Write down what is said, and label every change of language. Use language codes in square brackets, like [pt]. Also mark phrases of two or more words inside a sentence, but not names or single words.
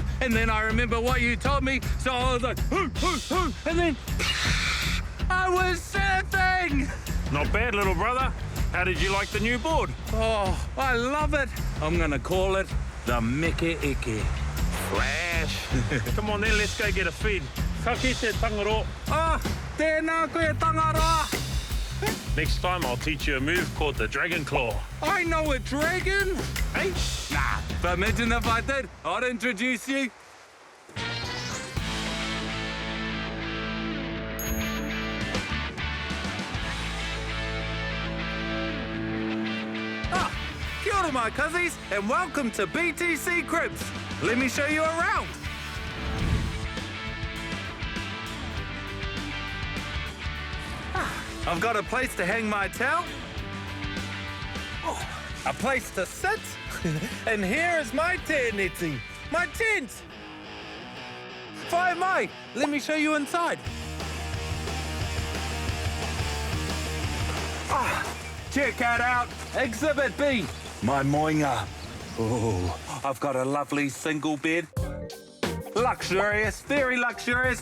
[en] And then I remember what you told me, so I was like, hoo, hoo, hoo, and then I was surfing! Not bad, little brother. How did you like the new board? Oh, I love it. I'm gonna call it the Mickey Icky. Flash. Come on then, let's go get a feed. [mi] Ka kite tangaro. Ah, tēnā koe tangaroa. [en] Next time I'll teach you a move called the Dragon Claw. I know a dragon. Hey? Nah, but imagine if I did, I'd introduce you. Ah, [mi] kia ora [en] my cuzzies, and welcome to BTC Cribs. Let me show you around. I've got a place to hang my towel, a place to sit, and here is my tēneti, my tent. [mi] Whai mai, [en] let me show you inside. Ah, check that out, Exhibit B, my moinga. Oh, I've got a lovely single bed. Luxurious, very luxurious.